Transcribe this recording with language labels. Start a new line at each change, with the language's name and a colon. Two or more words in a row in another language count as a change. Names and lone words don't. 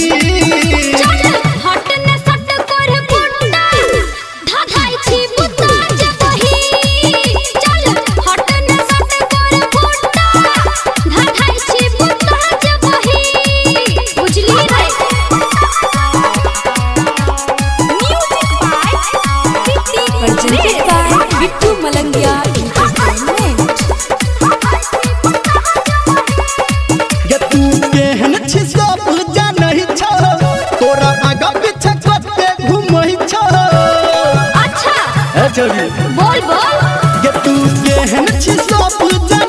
Maithili: चल हट ने सट कर फुटा धधाई छी बुता जबही चल हट ने सट कर फुटा धधाई छी बुता जबही बुझली रे
English: music by PT Presented by Bittu Malangia Entertainment.
Maithili: गे तू केहन छी सब जानहि छ तोरा आगा पीछे कते घुमहि छ अच्छा ए छोरी बोल बोल गे तू केहन छी सब